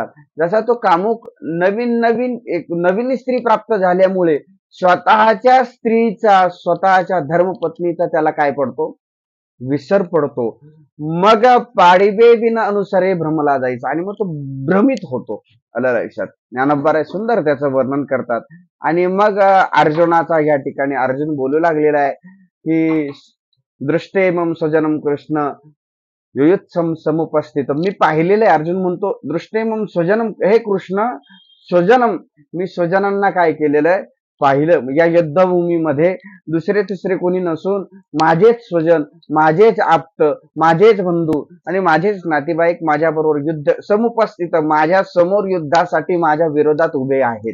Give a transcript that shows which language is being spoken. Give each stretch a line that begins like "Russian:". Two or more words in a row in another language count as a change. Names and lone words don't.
Marathi: जसा तो कामुक नवीन नवीन एक नवीन स्त्री प्राप्त झाल्यामुळे स्वतःच्या स्त्रीचा, स्वतःच्या धर्मपत्नीचा त्याला काय पडतो, विसर पडतो. मग पाडिबे बिन अनुसरे भ्रमला जायचा आणि मग तो भ्रमित होतो. आलं लक्षात. ज्ञानोबराय सुंदर त्याचं वर्णन करतात. आणि मग अर्जुनाचा या ठिकाणी अर्जुन बोलू लागलेला आहे की
Sanskrit: दृष्टे मम स्वजनम कृष्ण युयुत्सम समुपस्थित.
Marathi: मी पाहिलेलं आहे, अर्जुन म्हणतो
Sanskrit: दृष्टे मम स्वजनम, हे कृष्ण स्वजनम,
Marathi: मी स्वजनांना काय केलेलं आहे, पाहिलं. या युद्धभूमीमध्ये दुसरे तिसरे कोणी नसून माझेच स्वजन, माझेच आप्त, माझेच बंधू आणि माझेच नातेवाईक माझ्या बरोबर युद्ध समुपस्थित, माझ्या समोर युद्धासाठी माझ्या विरोधात उभे आहेत.